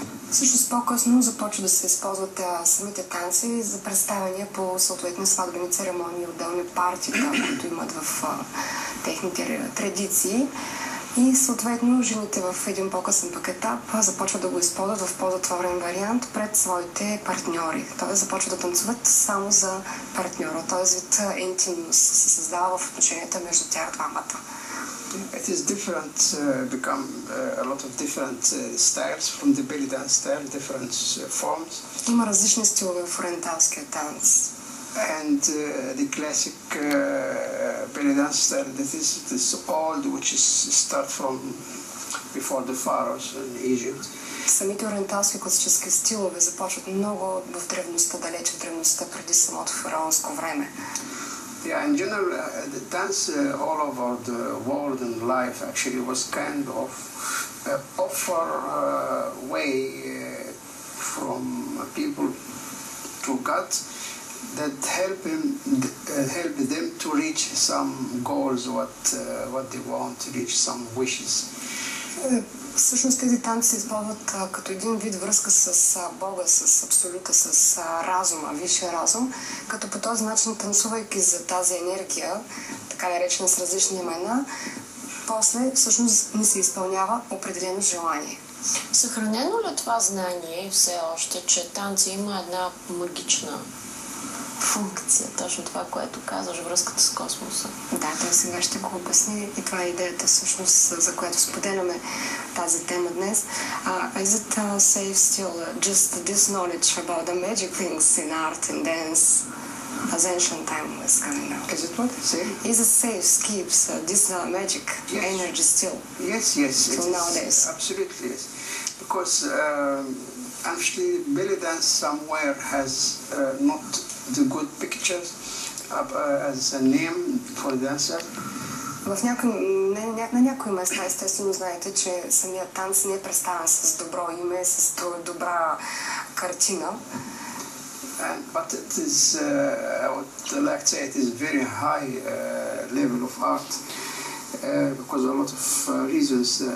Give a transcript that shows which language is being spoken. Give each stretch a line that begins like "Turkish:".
Bulgarian: Всъщност по-късно започва да се използват самите танци за представяния по съответни сватбени церемонии, отделни партии, които имат в техните традиции. И съответно жените в един по-късен пък етап започват да го използват в по-затворен вариант пред своите партньори. Т.е. започват да танцуват само за партньора. Т.е. вид интимност се създава в отношенията между тях двамата.
English: It is different, become a lot of different styles from the belly dance style, different forms.
Bulgarian: Има различни стилове в ориенталския танц.
English: And the classic belly dance style, that is this old, which is start from before the pharaohs in Egypt.
Bulgarian: Самите ориенталски класически стилове започват много в древността, далече в древността, преди самото фараонско време.
English: Yeah, in general, the dance all over the world and life actually was kind of offer way from people to God that help them to reach some goals, what they want to reach, some wishes.
Bulgarian: Всъщност тези танци се използват като един вид връзка с Бога, с Абсолюта, с разума, висшия разум, като по този начин, танцувайки за тази енергия, така наречена с различни имена, после всъщност ни се изпълнява определено желание. Съхранено ли това знание все още, че танци има една магична функция, точно това, което казваш, връзката с космоса? Да, той сега ще го обясни и това е идеята всъщност, за която споделяме тази тема днес.
English: Is it safe still just this knowledge about the magic things in art and dance as ancient time was coming now? Is it what? Say? Is it safe, keeps this magic energy still? Yes. Till nowadays? Absolutely, yes. Because actually belly dance somewhere has not the good pictures as a name for the dancer.
Bulgarian: На някои места, естествено, знаете, че самият танц не е представен с добро име, с добра картина.
English: But it is, I would like to say, it is very high level of art because a lot of reasons.